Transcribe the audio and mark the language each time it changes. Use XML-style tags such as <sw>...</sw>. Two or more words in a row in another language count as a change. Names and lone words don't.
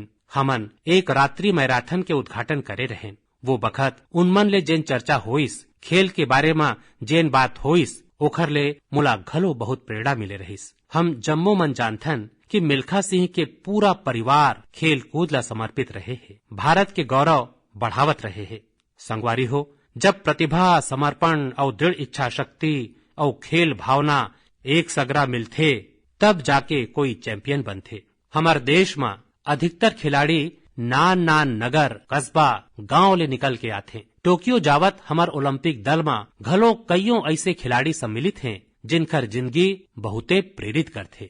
<hne>हमन एक रात्रि मैराथन के उद्घाटन करे रहें। वो बखत उनमन ले जेन चर्चा होइस, खेल के बारे में जेन बात होइस, ओखर ले मुला घलो बहुत प्रेरणा मिले रहिस। हम जम्मो मन जानथन कि मिल्खा सिंह के पूरा परिवार खेल कूद ला समर्पित रहे है, भारत के गौरव बढ़ावत रहे है। संगवारी हो, जब प्रतिभा, समर्पण और दृढ़ इच्छा शक्ति और खेल भावना एक सगरा मिलथे तब जाके कोई चैंपियन बनथे। हमार देश में अधिकतर खिलाड़ी नान नान नगर, कस्बा, गांव ले निकल के आथे। टोक्यो जावत हमार ओलंपिक दल में घलो कईयों ऐसे खिलाड़ी सम्मिलित हैं जिनकर जिंदगी बहुते प्रेरित करथे।</hne>